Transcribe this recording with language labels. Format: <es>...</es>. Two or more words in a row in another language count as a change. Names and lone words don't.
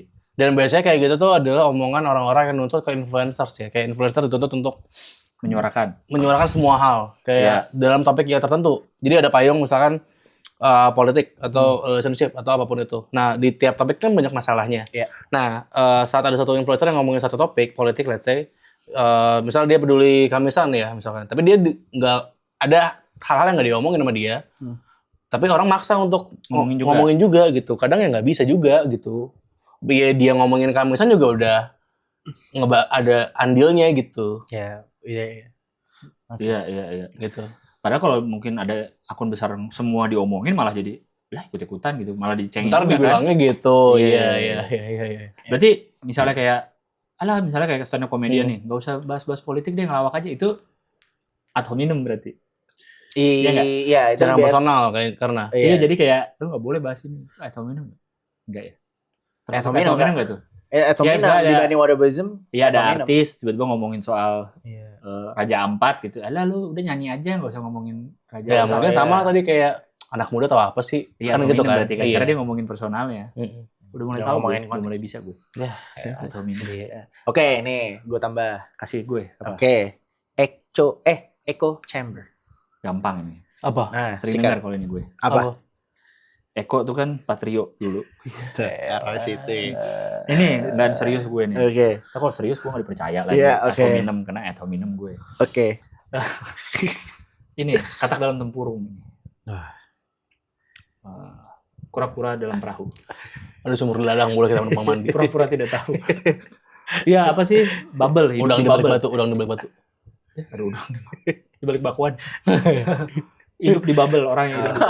<id>Dan biasanya kayak gitu tuh adalah omongan orang-orang yang nuntut ke influencers ya. Kayak influencer dituntut untuk Menyuarakan semua hal. Kayak dalam topik yang tertentu. Jadi ada payung misalkan politik atau relationship atau apapun itu. Nah di tiap topik kan banyak masalahnya. Iya. Nah saat ada satu influencer yang ngomongin satu topik politik,</id> <en>let's say,</en> <id>misalnya dia peduli Kamisan ya misalkan. Tapi dia nggak ada hal-hal yang nggak diomongin sama dia. Tapi orang maksa untuk ngomongin juga gitu. Kadang ya nggak bisa juga gitu. Dia ngomongin Kamisan juga udah ada andilnya gitu. Ya, iya. Iya. Gitu. Padahal kalau mungkin ada akun besar semua diomongin malah jadi lah ikut-ikutan gitu, malah dicengin. Ntar juga, dibilangnya gitu. Iya. Iya. Berarti misalnya kayak stand up comedian nih, nggak usah bahas-bahas politik deh, ngelawak aja, itu</id> <la>ad hominem</la> <id>berarti. Iya, itu Jangan personal karena. Iya, jadi kayak lu nggak boleh bahas ini.</id> <la>Ad hominem</la> <id>enggak ya?</id> <la>Ad hominem</la> <id>nggak tuh?</id> <la>Ad hominem dibanding whataboutism.</la> <id>Iya, ada artis tiba-tiba ngomongin soal Iya. Raja Ampat gitu. Alah lu udah nyanyi aja, nggak usah ngomongin Raja. Ya mungkin sama tadi kayak anak muda tahu apa sih? Iya, Kan gitu kan. berarti kan. Karena dia ngomongin personalnya. Udah mulai tahu, udah mulai bisa gue. Ya,</id> <la>Ad hominem.</la> <id>Oke, nih gue tambah. Kasih gue apa?</id> <en>Oke. Echo chamber.</en> <id>Gampang ini. apa? Nah, Sering dengar kalau ini gue. Apa? Eko tuh kan Patrio dulu. Terus itu. Ini nggak serius gue nih. Oke. Kalau serius gue nggak dipercaya lagi. Iya, oke.</id> <la>Ad hominem,</la> <id>kena</id> <la>ad hominem</la> <id>gue. Oke. Ini katak dalam tempurung. Kura-kura dalam perahu. Aduh sumur ladang mulai kita numpang mandi. Pura-pura tidak tahu. Iya apa sih? Bubble. Hidup Udang di di balik bubble. batu, udang di balik batu. Aduh, udang di balik bakwan. Hidup di bubble orang yang hidup.</id>